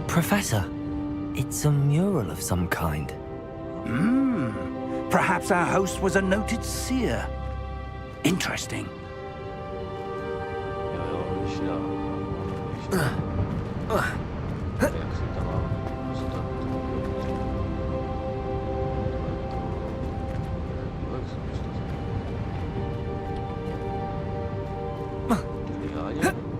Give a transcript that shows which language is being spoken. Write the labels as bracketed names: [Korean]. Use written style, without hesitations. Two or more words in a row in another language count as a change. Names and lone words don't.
[English] Professor, it's a mural of some kind. Perhaps our host was a noted seer. Interesting. [Czech] Jo, vyšla. Jak se tam mám dostat? Jak se dostat? Vyhánět?